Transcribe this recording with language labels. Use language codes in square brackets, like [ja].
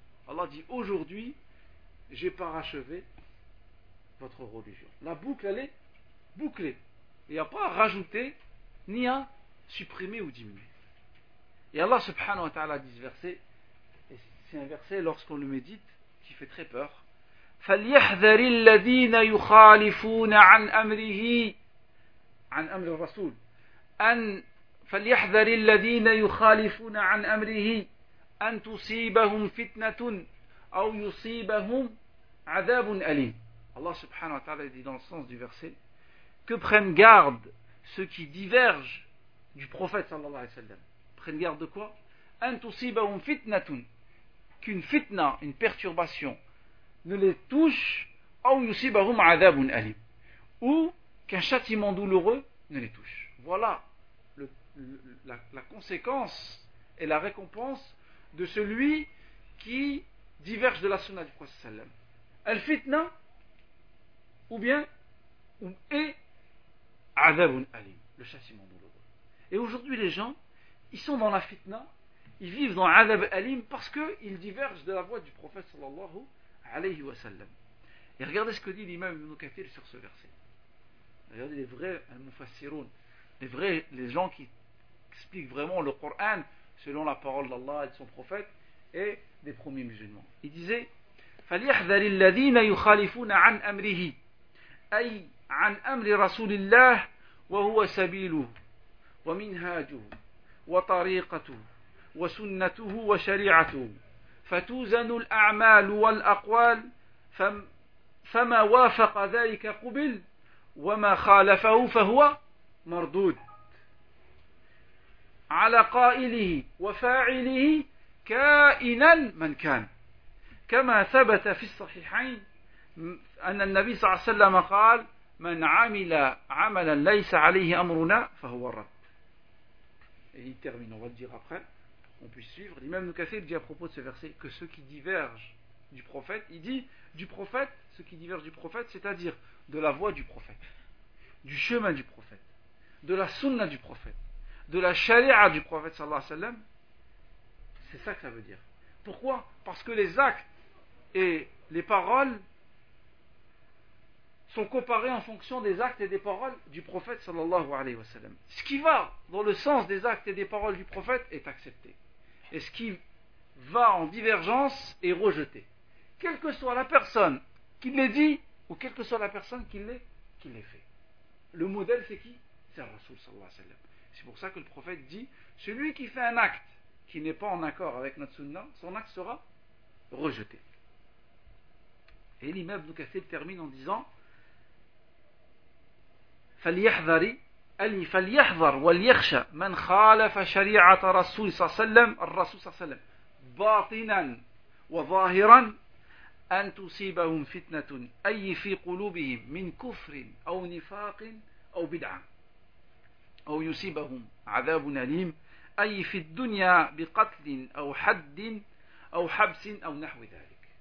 [fr] Allah dit, aujourd'hui, j'ai parachevé votre religion. La boucle, elle est bouclée. Il n'y a pas à rajouter, ni à supprimer ou diminuer. Et Allah subhanahu wa ta'ala dit ce verset, et c'est un verset, lorsqu'on le médite, qui fait très peur. [ar] فَلْيَحْذَرِ الَّذِينَ يُخَالِفُونَ عَنْ أَمْرِهِ عَنْ أَمْرِ الرَّسُولِ أَنْ فليحذر الذين يخالفون عن أمره أن تصيبهم فتنة أو يصيبهم عذاب أليم. [fr] Allah subhanahu wa ta'ala dit dans le sens du verset, que prennent garde ceux qui divergent du prophète sallallahu alayhi wa sallam. Prennent garde de quoi? [ar] أن تصيبهم فتنة, [fr] qu'une fitna, une perturbation ne les touche, [ar] أو يصيبهم عذاب أليم, [fr] ou qu'un châtiment douloureux ne les touche. Voilà la conséquence et la récompense de celui qui diverge de la sunna du prophète sallam. Al-fitna ou bien ou et azabun alim, le châtiment douloureux. Et aujourd'hui les gens, ils sont dans la fitna, ils vivent dans azab alim parce qu'ils divergent de la voie du prophète sallallahu alayhi wa sallam. Et regardez ce que dit l'imam Ibn Kathir sur ce verset. Regardez les vrais al-mufassirun, les vrais, les gens qui explique vraiment le Coran selon la parole d'Allah et de son prophète et des premiers musulmans. [ar] Il disait فليحذر الذين يخالفون عن أمره أي عن أمر رسول الله وهو سبيله ومنهاجه وطريقته وسنته وشريعته فتوزن الأعمال والأقوال فما وافق ذلك قبل وما خالفه فهو مردود على قائله وفاعله كائنا من كان كما ثبت في الصحيحين أن النبي صلى الله عليه وسلم قال من عمل عملا ليس عليه أمرنا فهو الرد. [fr] Et il termine, on va le dire après pour qu'on puisse suivre. L'imam Ibn Kathir dit à propos de ce verset que ceux qui divergent du prophète, il dit du prophète, ce qui diverge du prophète, c'est-à-dire de la voie du prophète, du chemin du prophète, de la sunna du prophète, de la sharia du prophète sallallahu alayhi wa sallam. C'est ça que ça veut dire. Pourquoi? Parce que les actes et les paroles sont comparés en fonction des actes et des paroles du prophète sallallahu alayhi wa sallam. Ce qui va dans le sens des actes et des paroles du prophète est accepté. Et ce qui va en divergence est rejeté. Quelle que soit la personne qui l'ait dit ou quelle que soit la personne qui l'ait fait. Le modèle c'est qui? C'est le Rasoul sallallahu alayhi wa sallam. C'est pour ça que le prophète dit, celui qui fait un acte qui n'est pas en accord avec notre sunna, son acte sera rejeté. Et l'imam Ibn Kathir termine en disant [ar] فَلْيَحْذَرْ وَلْيَخْشَ مَنْ خَالَفَ شَرِيعَةَ رَسُولِ صَلَّى اللَّهُ عَلَيْهِ وَسَلَّمَ بَاطِنًا وَظَاهِرًا أَنْ تُصِيبَهُمْ فِتْنَةٌ أَيْ فِي قُلُوبِهِمْ مِنْ كُفْرٍ أَوْ نِفَاقٍ أَوْ بِدْعَةٍ أَوْ يُصِيبَهُمْ عَذَابٌ أَلِيمٌ أي في الدنيا بقتل أو حد أو حبس أو نحو ذلك.